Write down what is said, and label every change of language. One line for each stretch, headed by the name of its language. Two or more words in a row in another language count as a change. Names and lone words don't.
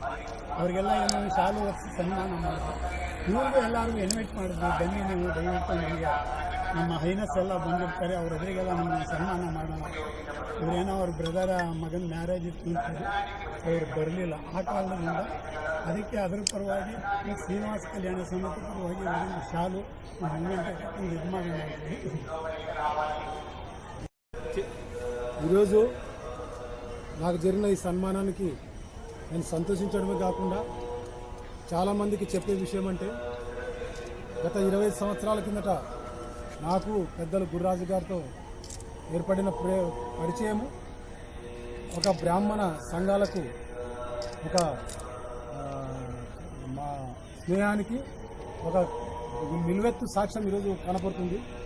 Kannada: ಅವರಿಗೆಲ್ಲ ಏನೋ ಶಾಲು ವರ್ಷ ಸನ್ಮಾನ ಮಾಡಿದ್ರು. ಇವ್ರಿಗೂ ಎಲ್ಲರಿಗೂ ಇನ್ವೈಟ್ ಮಾಡಿದ್ವಿ, ಬನ್ನಿ ನೀವು ದಯವಿಟ್ಟು ನಮಗೆ ನಮ್ಮ ಹೈನಸ್ ಎಲ್ಲ ಬಂದಿರ್ತಾರೆ, ಅವ್ರ ಎದುರಿಗೆಲ್ಲ ನಮಗೆ ಸನ್ಮಾನ ಮಾಡೋಣ. ಇವರೇನೋ ಅವ್ರ ಬ್ರದರ ಮಗನ ಮ್ಯಾರೇಜ್ ಇತ್ತು ಅಂತಾರೆ, ಅವರು ಬರಲಿಲ್ಲ. ಆ ಕಾರಣದಿಂದ ಅದಕ್ಕೆ ಅದರ ಪರವಾಗಿ ಶ್ರೀನಿವಾಸ ಕಲ್ಯಾಣ ಸಮಿತಿ ಪರವಾಗಿ ಇವರಿಂದ ಶಾಲು ಇದು ಮಾಡಿ
Telugu: ఈరోజు నాకు జరిగిన ఈ సన్మానానికి నేను సంతోషించడమే కాకుండా చాలామందికి చెప్పే విషయం అంటే, గత 25 సంవత్సరాల కిందట నాకు పెద్దలు గుర్రాజు గారితో ఏర్పడిన పరిచయము ఒక బ్రాహ్మణ సంఘాలకు ఒక మా స్నేహానికి ఒక నిలువెత్తు సాక్ష్యం ఈరోజు కనపడుతుంది.